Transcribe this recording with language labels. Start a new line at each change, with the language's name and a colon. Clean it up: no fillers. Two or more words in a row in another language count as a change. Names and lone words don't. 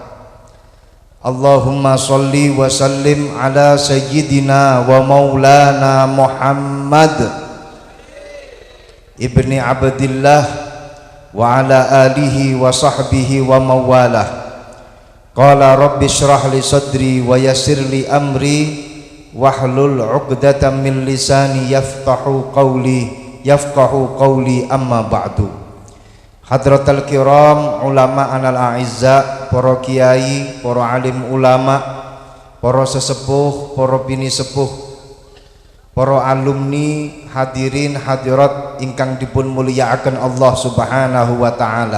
Arabic: اللهم صل وسلم على سيدنا ومولانا محمد بن عبد الله وعلى آله وصحبه ومواله. قال رب اشرح لي صدري ويسر لي أمري واحلل عقدة من لساني يفقهوا قولي أما بعد. حضرات الكرام علماءنا الأعزاء,
Indonesian: para kiai, para alim ulama, para sesepuh, para bini sepuh, para alumni,
Javanese: hadirin hadirat ingkang dipun mulyakaken
Indonesian: Allah
Arabic: سبحانه وتعالى.